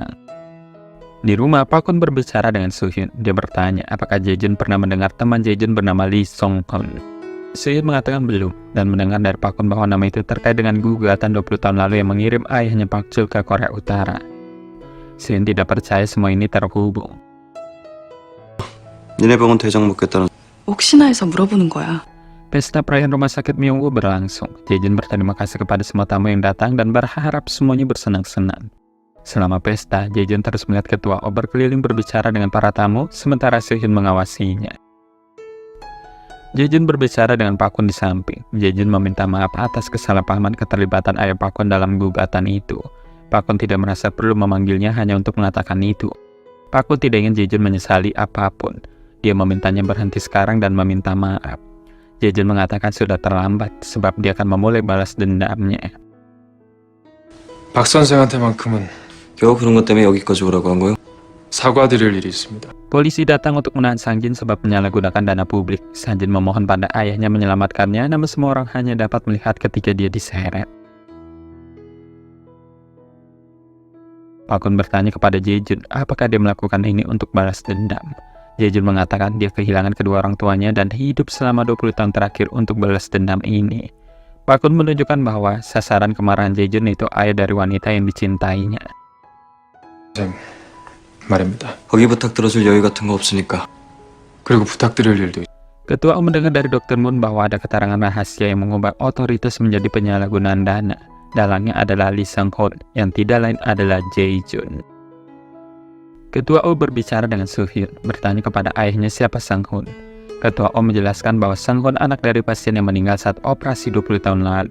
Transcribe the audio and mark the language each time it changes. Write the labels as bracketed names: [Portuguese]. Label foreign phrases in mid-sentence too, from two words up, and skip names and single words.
[Indonesian] Di rumah, Pak Kun berbicara dengan Soo-hyun. Dia bertanya apakah Jae-jun pernah mendengar teman Jae-jun bernama Lee Song-hun. Soo-hyun mengatakan belum, dan mendengar dari Pak Kun bahwa nama itu terkait dengan gugatan 20 tahun lalu yang mengirim ayahnya Pak Chul ke Korea Utara. Soo-hyun tidak percaya semua ini terhubung. [Korean] 니네 병원 대장 먹겠다는 혹시나 해서 물어보는 거야. [Indonesian] Pesta perayaan rumah sakit Myungwoo berlangsung. Jae-jun berterima kasih kepada semua tamu yang datang dan berharap semuanya bersenang-senang. Selama pesta, Jae-jun terus melihat Ketua O berkeliling berbicara dengan para tamu, sementara Soo-hyun mengawasinya. Jae-jun berbicara dengan Pak Kun di samping. Jae-jun meminta maaf atas kesalahpahaman keterlibatan ayah Pak Kun dalam gugatan itu. Pak Kun tidak merasa perlu memanggilnya hanya untuk mengatakan itu. Pak Kun tidak ingin Jae-jun menyesali apapun. Dia memintanya berhenti sekarang dan meminta maaf. Jae-jun mengatakan sudah terlambat sebab dia akan memulai balas dendamnya. [Korean] 박 선생한테만큼은 겨우 그런 것 때문에 여기까지 오라고 한 거요? 사과드릴 일이 있습니다. [Indonesian] Polisi datang untuk menahan Sang Jin sebab menyalahgunakan dana publik. Sang Jin memohon pada ayahnya menyelamatkannya, namun semua orang hanya dapat melihat ketika dia diseret. Pak Kun bertanya kepada Jae-jun apakah dia melakukan ini untuk balas dendam. Jae-jun mengatakan dia kehilangan kedua orang tuanya dan hidup selama 20 tahun terakhir untuk balas dendam ini. Pak Kun menunjukkan bahwa sasaran kemarahan Jae-jun itu ayah dari wanita yang dicintainya. [Korean] 말입니다. 거기 부탁 들어줄 여유 같은 거 없으니까. 그리고 부탁드릴 일도 [Indonesian] Ketua O mendengar dari Dr. Moon bahwa ada keterangan rahasia yang mengubah otoritas menjadi penyalahgunaan dana. Dalangnya adalah Lee Sang-hun, yang tidak lain adalah Jae-jun. Ketua O berbicara dengan Soo-hyun, bertanya kepada ayahnya siapa Sang-hun. Ketua O menjelaskan bahwa Sang-hun anak dari pasien yang meninggal saat operasi 20 tahun lalu.